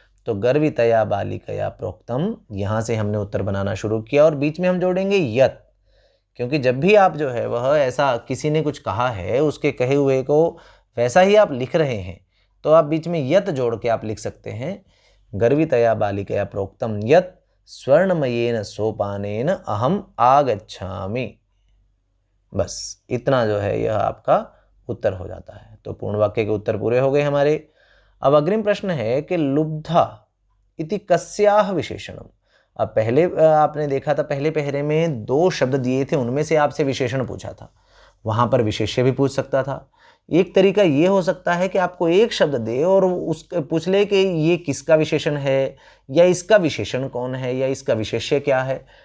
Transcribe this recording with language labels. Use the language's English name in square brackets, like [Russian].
[Hindi] तो [Sanskrit] गर्वितया बालिकया प्रोक्तम, [Hindi] यहाँ से हमने उत्तर बनाना शुरू किया और बीच में हम जोड़ेंगे यत, क्योंकि जब भी आप जो है वह ऐसा किसी ने कुछ कहा है उसके कहे हुए को वैसा ही आप लिख रहे हैं, तो आप बीच में यत जोड़ के आप लिख सकते हैं, [Sanskrit] गर्वितया बालिकया प्रोक्तम यत स्वर्णमयेन सोपानेन अहम आगच्छामि। [Hindi] बस इतना जो है यह आपका उत्तर हो जाता है। तो पूर्ण वाक्य के उत्तर पूरे हो गए हमारे। अब अग्रिम प्रश्न है कि [Sanskrit] लुब्धा इति कस्याः विशेषणम। [Hindi] अब पहले आपने देखा था, पहले पहरे में 2 शब्द दिए थे, उनमें से आपसे विशेषण पूछा था, वहां पर विशेष्य भी पूछ सकता था। एक तरीका ये हो सकता है कि आपको एक शब्द दे और पूछ ले कि ये किसका विशेषण है, या इसका विशेषण कौन है, या इसका विशेष्य क्या है।